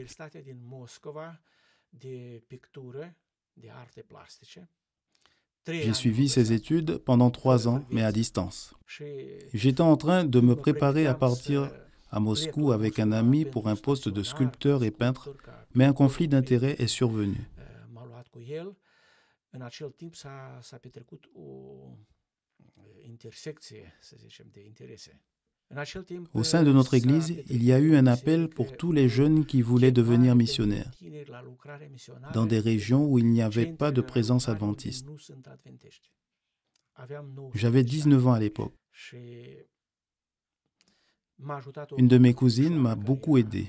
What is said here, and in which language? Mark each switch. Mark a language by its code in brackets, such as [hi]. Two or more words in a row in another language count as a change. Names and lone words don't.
[fr] J'ai suivi ces études pendant 3 ans, mais à distance. J'étais en train de me préparer à partir à Moscou avec un ami pour un poste de sculpteur et peintre, mais un conflit d'intérêts est survenu. [ro] În acel timp s-a petrecut o intersecție, să zicem, de interese. [fr] Au sein de notre Église, il y a eu un appel pour tous les jeunes qui voulaient devenir missionnaires, dans des régions où il n'y avait pas de présence adventiste. J'avais 19 ans à l'époque. Une de mes cousines m'a beaucoup aidé.